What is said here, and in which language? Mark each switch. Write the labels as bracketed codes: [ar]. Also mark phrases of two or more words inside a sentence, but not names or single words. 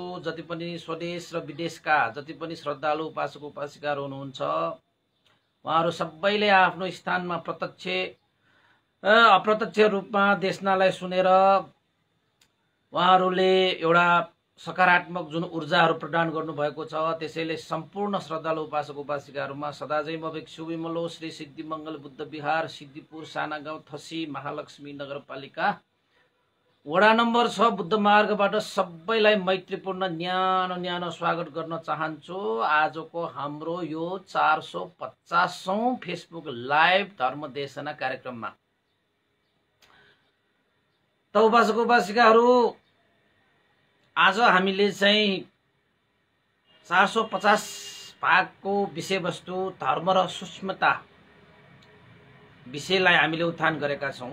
[ne] जति पनि स्वदेश र विदेशका जति पनि श्रद्धालु उपासक उपासिकाहरू हुनुहुन्छ, उहाँहरू सबैले आफ्नो स्थानमा प्रत्यक्ष अप्रत्यक्ष रूपमा देशनालाई सुनेर उहाँहरूले एउटा सकारात्मक जुन ऊर्जाहरू प्रदान गर्नुभएको छ, त्यसैले सम्पूर्ण श्रद्धालु उपासक उपासिकाहरूमा सदाझै म भिक्षु विमलो श्री सिद्धि मंगल बुद्ध विहार सिद्धिपुर साना गाउँ थसी महालक्ष्मी नगरपालिका वडा नम्बर 6 बुद्ध मार्गबाट सबैलाई मैत्रीपूर्ण न्यानो न्यानो स्वागत गर्न चाहन्छु। आजको हाम्रो यो 450औं फेसबुक लाइभ धर्मदेशना कार्यक्रममा त उपासक उपासिकाहरू, आज हामीले चाहिँ 450 भागको विषयवस्तु धर्म र सूक्ष्मता विषयलाई हामीले उत्थान गरेका छौं।